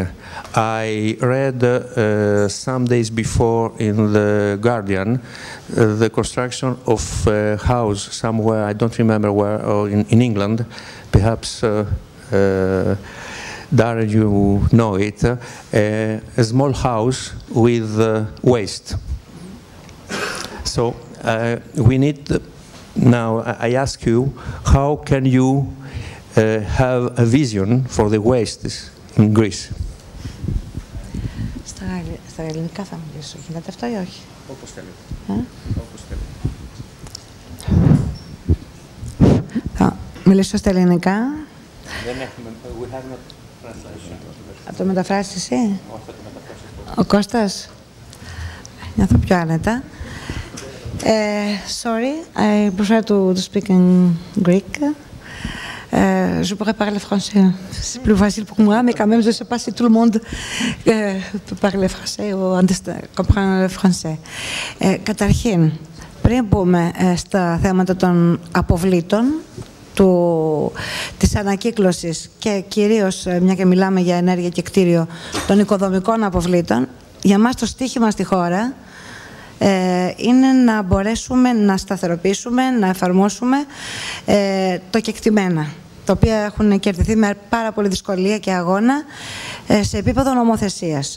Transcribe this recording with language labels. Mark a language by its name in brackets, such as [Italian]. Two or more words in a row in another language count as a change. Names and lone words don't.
[English] I read some days before in the Guardian the construction of a house somewhere, I don't remember where, or in England, perhaps Darren, you know it, a small house with waste. So we need, now I ask you, how can you have a vision for the wastes in Greece? [Greek] Στα ελληνικά θα μιλήσω. Γίνεται αυτό ή όχι? Όπως θέλετε. Θα μιλήσω στα ελληνικά. Δεν έχουμε, [English] we have not translation. [Greek] Θα το μεταφράσεις εσύ? Ο Κώστας? Νιώθω πιο άνετα. [English] Sorry, I prefer to speak in Greek. [French] Je pourrais parler français. C'est plus facile pour moi, mais quand même, je ne sais pas si tout le monde peut parler français ou comprendre le français. [Greek] Καταρχήν, πριν πούμε στα θέματα των αποβλήτων, της ανακύκλωσης και κυρίως, μια και μιλάμε για ενέργεια και κτίριο, των οικοδομικών αποβλήτων, για μας το στίχημα στη χώρα είναι να μπορέσουμε να σταθεροποιήσουμε, να εφαρμόσουμε το κεκτημένα, τα οποία έχουν κερδιθεί με πάρα πολύ δυσκολία και αγώνα σε επίπεδο νομοθεσίας.